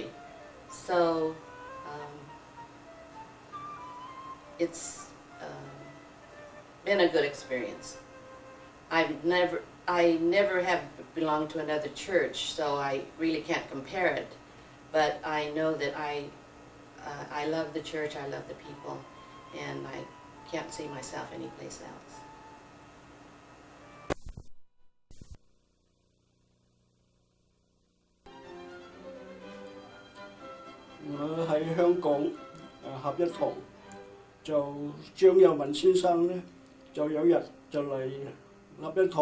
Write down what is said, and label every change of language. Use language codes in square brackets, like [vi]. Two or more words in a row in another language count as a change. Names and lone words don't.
[en] So it's been a good experience. I never have belonged to another church, so I really can't compare it. But I know that I love the church, I love the people, and I can't see myself anyplace else. [yue] 我喺香港合一堂，就張佑文先生咧，就有日就嚟合一堂